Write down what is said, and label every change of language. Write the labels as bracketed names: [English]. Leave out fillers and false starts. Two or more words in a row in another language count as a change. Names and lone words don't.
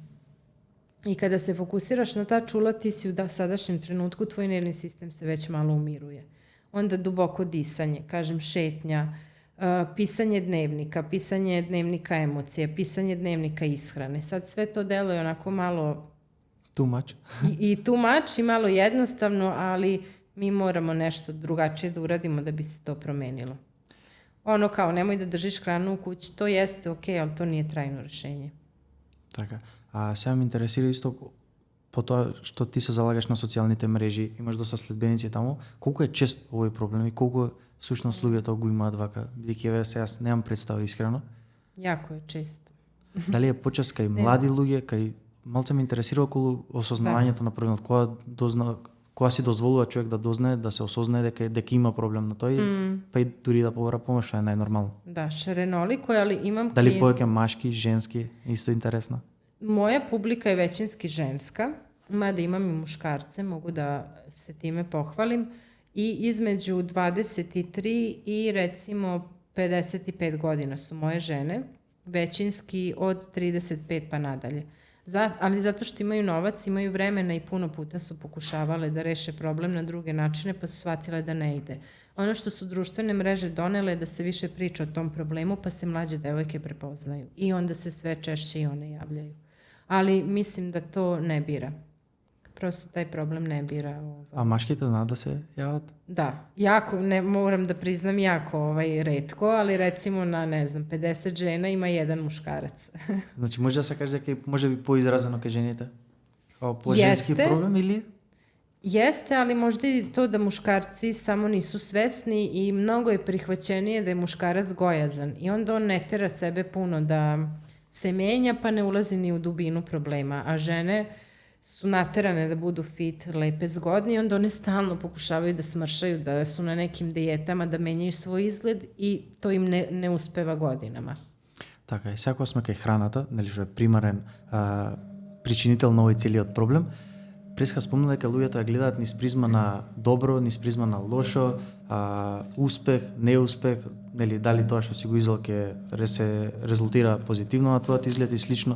[Serbian] I kada se fokusiraš na ta čula, ti si u sadašnjem trenutku, tvoj nervni sistem se već malo umiruje. Onda duboko disanje, kažem šetnja, pisanje dnevnika emocija, pisanje dnevnika ishrane. Sad sve to deluje onako malo [English] Too much. [Serbian] i [English] too much [Serbian] i malo jednostavno, ali mi moramo nešto drugačije da uradimo da bi se to promenilo. Ono kao, nemoj da držiš hranu u kući, to jeste okej, ali to nije trajno rešenje. [Macedonian] Така. А сега ме интересира исто по тоа што ти се залагаш на социјалните мрежи, имаш доста следбеници таму, колку е чест овој проблем и колку всушност луѓето го имаат вака, бидејќи еве сега немам представа искрено. [Serbian] Jako je često. [Macedonian] Дали е почест кај млади луѓе, кај малце ме интересира околу осознавањето на проблемот, кога си дозволува човек да дознае, да се осознае дека има проблем на тој, па и дури да побара помош, што е најнормално. [Serbian] Da, šarenoliko je, ali imam [Macedonian] Дали повеќе машки, женски, исто интересно? [Serbian] Moja publika je većinski ženska, mada imam i muškarce, mogu da se time pohvalim, i između 23 i recimo 55 godina su moje žene, većinski od 35 pa nadalje. Ali zato što imaju novac, imaju vremena i puno puta su pokušavale da reše problem na druge načine, pa su shvatile da ne ide. Ono što su društvene mreže donele je da se više priča o tom problemu, pa se mlađe devojke prepoznaju i onda se sve češće i one javljaju. Ali mislim da to ne bira. Prosto taj problem ne bira. [Macedonian] А машките знаат да се јават? [Serbian] Da, jako, ne moram da priznam, jako retko, ali recimo na, ne znam, 50 žena ima jedan muškarac. [Macedonian] Значи може да се каже дека може би поизразено кај жените? [Serbian] Као по-женски проблем или? Jeste, ali možda i to da muškarci samo nisu svesni i mnogo je prihvaćenije da je muškarac gojazan i onda on ne tera sebe puno da se menja pa ne ulazi ni u dubinu problema, a žene su naterane da budu fit, lepe, zgodne i onda one stalno pokušavaju da smršaju, da su na nekim dijetama, da menjaju svoj izgled i to im ne uspeva godinama. [Macedonian] Така е, сега сме кај храната, нели што е примарен причинител на овој целиот проблем. Преска спомна дека луѓето ја гледаат низ призма на добро, низ призма на лошо, успех, неуспех, нели дали тоа што си го излел ќе се резултира позитивно на твојот изглед и слично.